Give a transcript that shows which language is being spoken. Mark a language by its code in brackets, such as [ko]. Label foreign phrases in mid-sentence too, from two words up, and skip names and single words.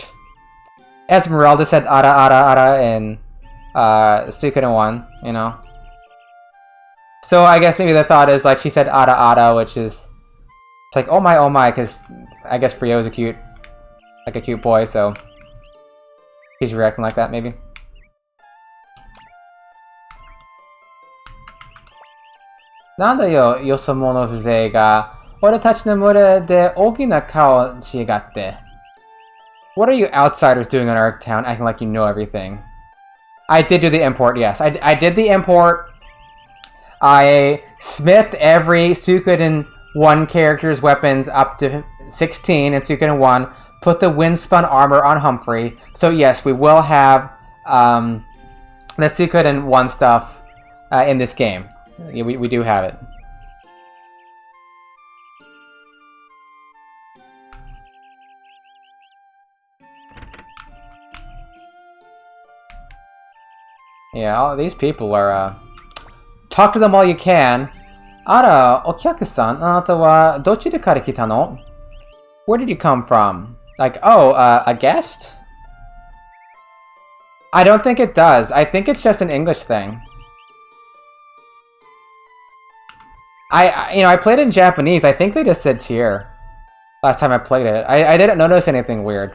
[en] Esmeralda said ara in Suikoden 1, So I guess maybe the thought is like she said ara, which is it's like oh my, because I guess Frio is a cute boy, so he's reacting like that maybe. [ja] 何だよ よそ者風情が 俺たちの群れで 大きな顔しがって. [en] What are you outsiders doing in our town acting like you know everything? I did do the import, yes. I did the import. I smithed every Suikoden 1 character's weapons up to 16 in Suikoden 1. Put the wind-spun armor on Humphrey. So yes, we will have the Suikoden 1 stuff in this game. Yeah, we do have it. Yeah, all these people are... talk to them all you can. [ja] あら、お客さん、あなたはどちらから来たの? [en] Where did you come from? Like, oh, a guest? I don't think it does. I think it's just an English thing. I played it in Japanese. I think they just said tier last time I played it. I didn't notice anything weird.